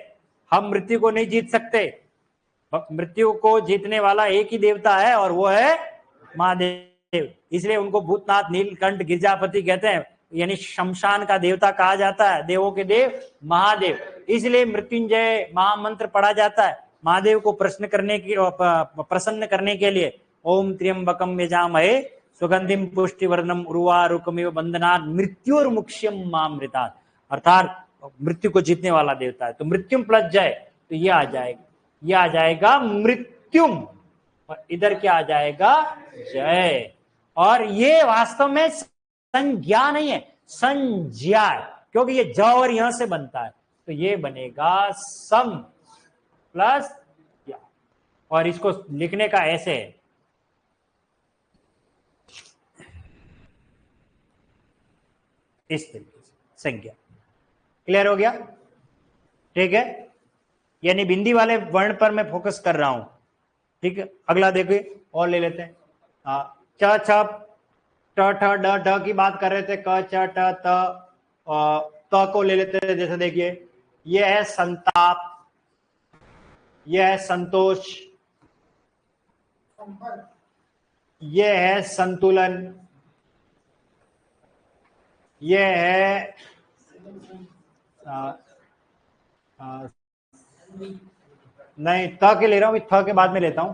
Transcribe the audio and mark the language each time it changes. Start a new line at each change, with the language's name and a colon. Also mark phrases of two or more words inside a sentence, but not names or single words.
Hindi: हम मृत्यु को नहीं जीत सकते, मृत्यु को जीतने वाला एक ही देवता है, और वो है महादेव। इसलिए उनको भूतनाथ, नीलकंठ, गिरजापति कहते हैं, यानी शमशान का देवता कहा जाता है, देवों के देव महादेव। इसलिए मृत्युंजय महामंत्र पढ़ा जाता है महादेव को प्रसन्न करने के लिए।
Sanskrit: ओम त्र्यंबकम यजामहे सुगंधिम पुष्टिवर्धनम उर्वारुकमिव बंधनात् मृत्युर्मुक्ष्यम मामृतात्,
Hindi: अर्थात मृत्यु को जीतने वाला देवता है। तो मृत्युम प्लस जय, तो ये आ जाएगा, ये आ जाएगा मृत्युम, और इधर क्या आ जाएगा? जय। और ये वास्तव में संज्ञा नहीं है, संज्ञा है, क्योंकि ये ज और यहां से बनता है, तो ये बनेगा सम प्लस या। और इसको लिखने का ऐसे है, इस तरीके से, संज्ञा। क्लियर हो गया? ठीक है, यानी बिंदी वाले वर्ण पर मैं फोकस कर रहा हूं। ठीक है, अगला देखिए और ले लेते हैं। च छ ट ठ ड ढ की बात कर रहे थे, क च ट त को ले लेते हैं। जैसे देखिए, यह है संताप, यह है संतोष, यह है संतुलन, यह है नहीं, त के ले रहा हूं, थ के बाद में लेता हूं।